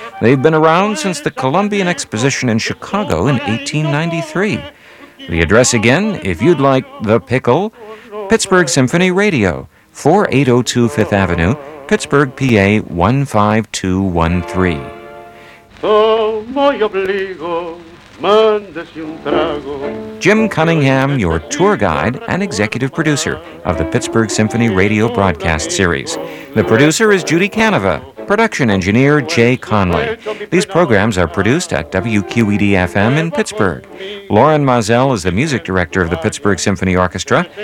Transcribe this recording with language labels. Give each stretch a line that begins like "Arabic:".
English: They've been around since the Columbian Exposition in Chicago in 1893. The address again, if you'd like the pickle, Pittsburgh Symphony Radio, 4802 Fifth Avenue, Pittsburgh, PA 15213.
Spanish: Tomo y obligo, mándese un trago.
English: Jim Cunningham, your tour guide and executive producer of the Pittsburgh Symphony Radio Broadcast Series. The producer is Judy Canova, production engineer Jay Conley. These programs are produced at WQED-FM in Pittsburgh. Lauren Mazel is the music director of the Pittsburgh Symphony Orchestra.